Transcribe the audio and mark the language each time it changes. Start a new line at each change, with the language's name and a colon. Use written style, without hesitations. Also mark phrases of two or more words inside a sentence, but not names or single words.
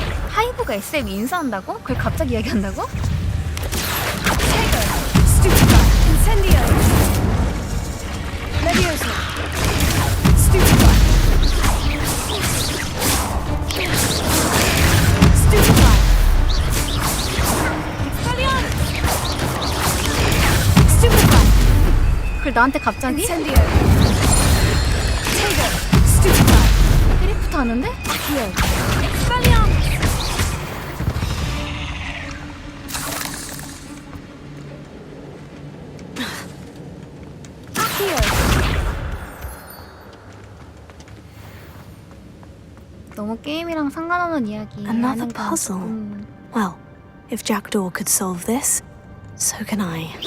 Korean: 하이브가 SM 인사한다고? 그걸 갑자기 이야기한다고? Incendio! Leviosa! Stupefy! Stupefy! Expelliarmus! Stupefy! 그걸 나한테 갑자기? Incendio! Tego! Stupefy! 해리부터 하는데? Accio! Expelliarmus! 너무 게임이랑 상관없는 이야기.
English: Another puzzle. Well, if Jackdaw could solve this, so can I.